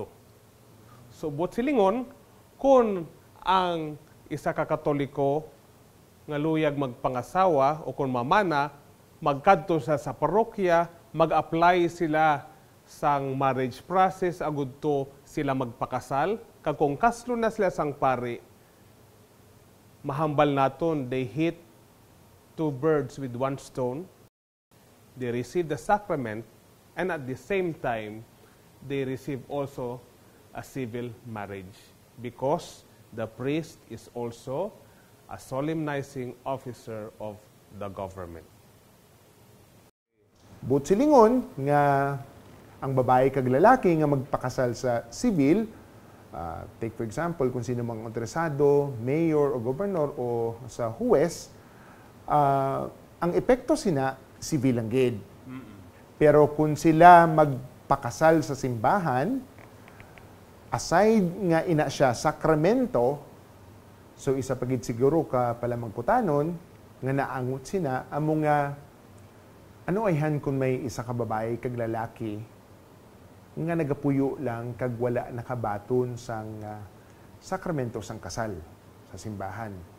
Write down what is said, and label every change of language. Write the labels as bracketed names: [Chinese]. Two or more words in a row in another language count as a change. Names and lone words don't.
[Hiligaynon] So, buot silingon, kung ang isa ka Katoliko nga luyag magpangasawa o kung mamana, magkadto sa parokya, mag-apply sila sang [English] marriage process, [Hiligaynon] agud to sila magpakasal. Kag kung kaslo na sila sang pari, mahambal naton, [English] they hit two birds with one stone. They receive the sacrament, and at the same time, they receive also a civil marriage because the priest is also a solemnizing officer of the government. [Hiligaynon] But silingon nga ang babae kag lalaki nga magpakasal sa civil, [English] take for example, [Hiligaynon] kung sino mang interesado, mayor o gobernador o sa huwes, ang epekto sina civil lang gid. Pero kung sila magpakasal sa simbahan, aside nga ina siya sakramento, so isa pagid siguro ka pala magkutanon nga naangot sina amo nga ano ayhan kung may isa ka babae kag lalaki nga nagapuyo lang kag wala nakabaton sang sakramento sang kasal sa simbahan.